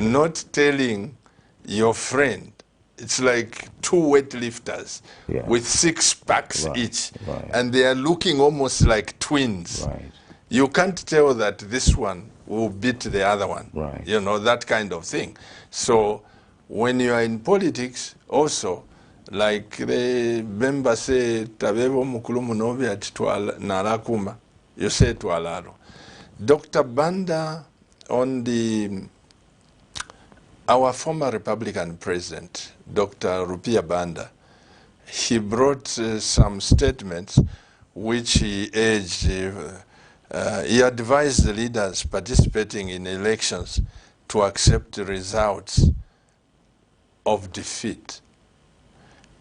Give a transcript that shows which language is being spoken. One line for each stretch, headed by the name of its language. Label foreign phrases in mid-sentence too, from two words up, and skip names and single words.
English: Not telling your friend. It's like two weightlifters with 6 packs each, and they are looking almost like twins. Right. You can't tell that this one will beat the other one. Right. That kind of thing. So when you are in politics also, like the Bemba say,
Bemba: Tabebo mukulumu nobi ati narakuma,
English: you say tualaro. Dr. Banda, on our former Republican president, Dr. Rupia Banda, he brought some statements which he urged, he advised the leaders participating in elections to accept the results of defeat.